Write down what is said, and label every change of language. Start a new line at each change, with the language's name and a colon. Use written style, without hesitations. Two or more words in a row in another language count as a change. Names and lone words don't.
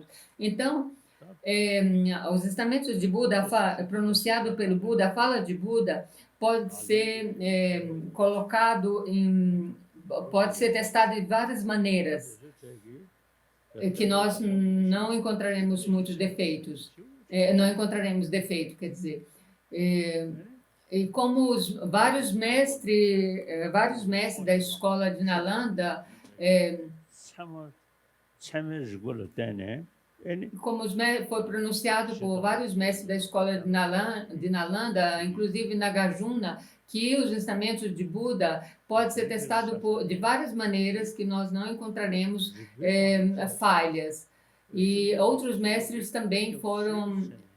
Portuguese: Então, os ensinamentos de Buda, pronunciado pelo Buda, a fala de Buda, pode ser pode ser testado de várias maneiras, que nós não encontraremos muitos defeitos. Não encontraremos defeito, quer dizer. E como vários mestres da escola de Nalanda, 참을 참을 때네. como foi pronunciado por vários mestres da escola de Nalanda, inclusive Nagarjuna, que os ensinamentos de Buda pode ser testado de várias maneiras que nós não encontraremos falhas. E outros mestres também foram.